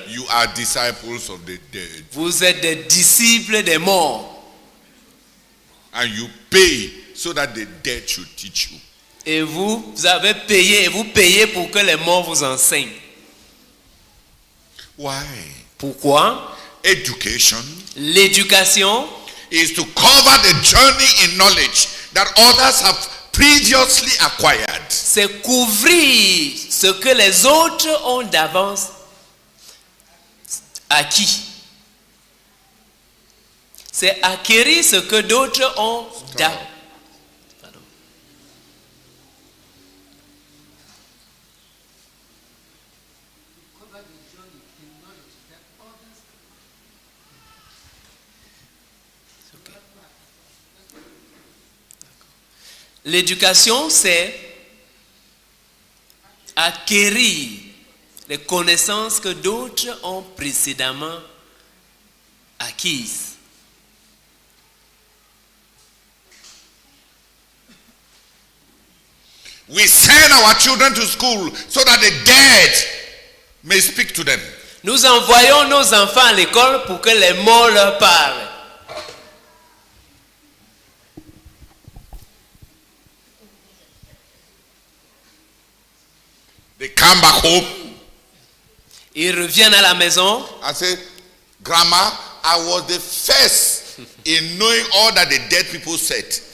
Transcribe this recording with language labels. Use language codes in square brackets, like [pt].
[en] you are disciples of the dead. [fr] vous êtes des disciples des morts. [en] And you pay so that the dead should teach you. [fr] Et vous avez payé, et vous payez pour que les morts vous enseignent. [en] Why? [fr] Pourquoi? [en] Education [fr] L'éducation [en] is to cover the journey in knowledge that others have previously acquired. [fr] c'est couvrir ce que les autres ont d'avance acquis. C'est acquérir ce que d'autres ont d'avance. L'éducation, c'est acquérir les connaissances que d'autres ont précédemment acquises. [en] We send our children to school so that the dead may speak to them. [fr] Nous envoyons nos enfants à l'école pour que les morts leur parlent. [en] They come back home. [fr] Ils reviennent à la maison. [en] I say, Grandma, I was the first in knowing all that the dead people said.